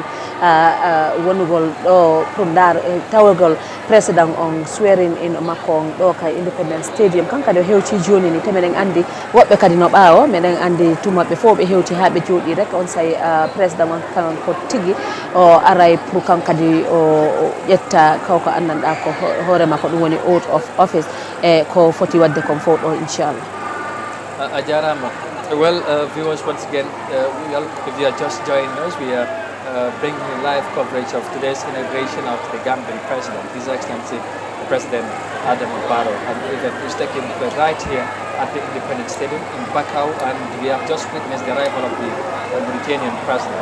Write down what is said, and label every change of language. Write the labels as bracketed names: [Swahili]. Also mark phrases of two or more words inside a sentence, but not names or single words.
[Fula] pour wonugol ɗo prumdar tawagol président on [English] swearing in [Fula] makon ɗo ka Independence Stadium kanka ɗo hewti joni ni temeɗen andi woɓɓe kadi no ɓaawo meɗen andi tumaɓe fof ɓe hewti ha ɓe jooɗi rek on say président on kan ko tigui o aray pour kankadi o ƴetta kawko anndanɗa ko hoore makko ɗum woni [English] oath of office [Fula] e ko foti wadde kon fof ɗo inchallah. A jarama. [English] Well, viewers, once again, if you are just joining us, we are bringing you live coverage of today's inauguration of the Gambian president, His Excellency President Adama Barrow. And the event is taking place right here at the Independence Stadium in Barrow, and we have just witnessed the arrival of the Mauritanian president.